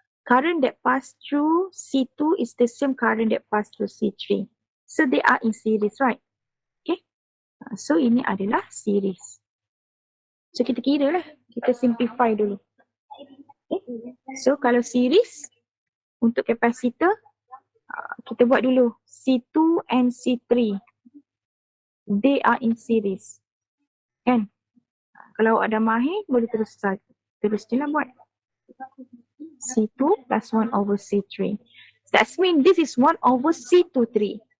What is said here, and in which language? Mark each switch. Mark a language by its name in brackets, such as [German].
[English] Current that pass through C2 is the same current that pass through C3. So they are in series, right? [Malay] Okay, so ini adalah series. So kita kira lah, kita simplify dulu. Okay. So kalau series, untuk kapasitor, kita buat dulu C2 and C3. [English] They are in series. Kan? [Malay] Kalau ada mahir, boleh terus je lah buat. [English] C2 plus 1 over C3. That means this is 1 over C23.